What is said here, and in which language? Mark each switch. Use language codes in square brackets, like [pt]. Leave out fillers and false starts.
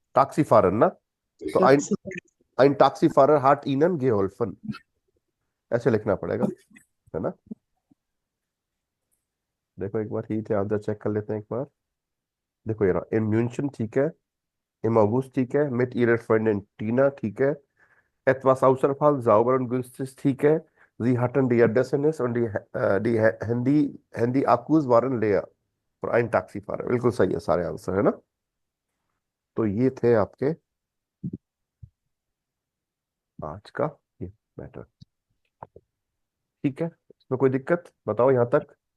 [de] Taxifahrer, ना? [hi] तो [de] Taxi. ein Taxifahrer hat ihnen geholfen, [hi] ऐसे लिखना पड़ेगा, है ना? देखो एक बार ही थे आंसर चेक कर लेते हैं एक बार। [de] देखो ये रहा, in München ठीक है, im August ठीक है, mit ihrer Freundin Tina ठीक है, etwas Außerfall sauber und günstig ठीक है, sie hatten die Adresse nicht und die Handy-Akkus waren leer और ein Taxifahrer। [hi] बिल्कुल सही है सारे आंसर, है ना? तो ये थे आपके आज का ये मैटर। ठीक है, इसमें कोई दिक्कत बताओ यहां तक?